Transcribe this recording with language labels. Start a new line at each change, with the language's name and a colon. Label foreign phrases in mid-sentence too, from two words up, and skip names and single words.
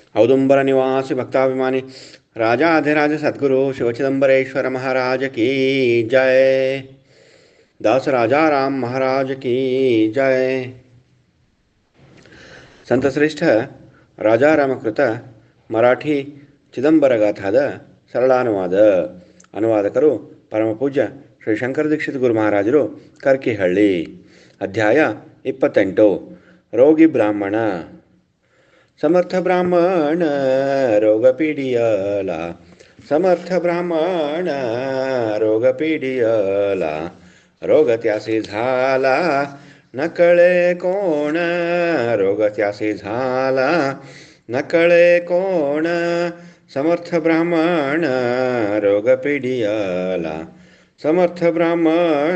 Hindi: औदुंबर निवासी भक्ताभिमानी राजाधिराज सद्गुरु शिवचिदंबरेश्वर महाराज की जय। दास राजा राम महाराज की जय।
Kannada: ಸಂತಶ್ರೇಷ್ಠ ರಾಜಾರಾಮಕೃತ ಮರಾಠಿ ಚಿದಂಬರಗಾಥಾದ ಸರಳಾನುವಾದ. ಅನುವಾದಕರು ಪರಮಪೂಜ್ಯ ಶ್ರೀ ಶಂಕರ ದೀಕ್ಷಿತ ಗುರು ಮಹಾರಾಜರು, ಕರ್ಕಿಹಳ್ಳಿ. ಅಧ್ಯಾಯ 28. ರೋಗಿ ಬ್ರಾಹ್ಮಣ.
Marathi: समर्थ ब्राह्मण रोग पीडियला, ಸಮರ್ಥ ಬ್ರಾಹ್ಮಣ ರೋಗ पीडियला, रोग त्यासी झाला न कळे कोण, रोग त्यासी झाला न कळे कोण, समर्थ ब्राह्मण रोग पीडियला, समर्थ ब्राह्मण